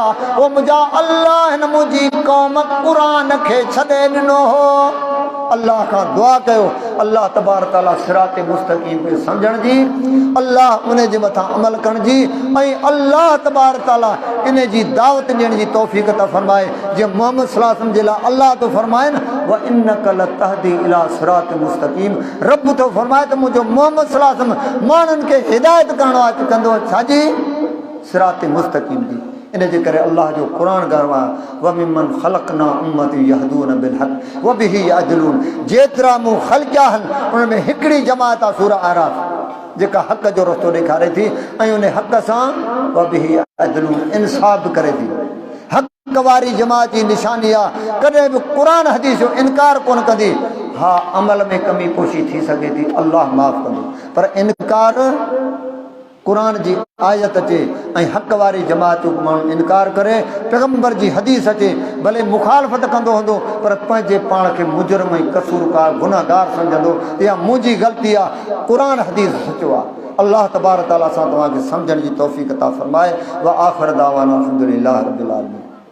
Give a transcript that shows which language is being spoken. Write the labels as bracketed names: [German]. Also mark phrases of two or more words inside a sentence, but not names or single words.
[Sindhi] ओ मुझा अल्लाह न मुझी कौम कुरान खे छॾे ॾिनो हो। अल्लाह का दुआ कयो [Arabic] الله تبارك تعالى صراط مستقيم [Sindhi] खे सम्झण जी अल्लाह उन जे मथां अमल करण जी ऐं [Arabic] الله تبارك تعالى [Sindhi] इन जी दावत ॾियण जी तौफ़ीक़ अता फरमाए। जे मोहम्मद [Arabic] صلى الله عليه وسلم [Sindhi] जे लाइ अल्लाह तो फरमाए न [Arabic] وإنك لتهدي إلى صراط مستقيم. [Sindhi] रब तो फरमाए त मुंहिंजो मोहम्मद [Arabic] صلى الله عليه وسلم [Sindhi] माण्हुनि खे हिदायत करणो आहे कंदो छाजी [Arabic] صراط مستقيم [Sindhi] जी। इन जे करे अल्लाह जो कुरान गर्व आहे [Arabic] وممن خلقنا أمة يهدون بالحق وبه يعدلون. [Sindhi] जेतिरा मूं ख़ल्क़िया आहिनि उन में हिकिड़ी जमात आहे सूरह आराफ़ जेका हक़ जो रस्तो ॾेखारे थी ऐं उन हक़ सां [Arabic] وبه يعدلون [Sindhi] इंसाफ़ करे थी। हक़ वारी जमात जी निशानी आहे कॾहिं बि क़ुरान हदीस जो इनकार कोन कंदी। हा अमल में कमी कोशी थी सघे थी अल्लाह माफ़ कंदो पर इनकार कुरान जी आयत अचे ऐं हक़ वारी जमात जो माण्हू इनकार करे पैगंबर जी हदीस अचे भले मुखालफ़त कंदो हूंदो पर पंहिंजे पाण खे मुजरम ऐं कसूरकार गुनाहगार सम्झंदो या मुंहिंजी ग़लती आहे। कुरान हदीस सचो आहे। [Arabic] الله تبارك تعالى [Sindhi] सां तव्हांखे सम्झण जी तौफ़ीक़ अता फरमाए। [Arabic] وآخر دعوانا الحمد لله رب العالمين.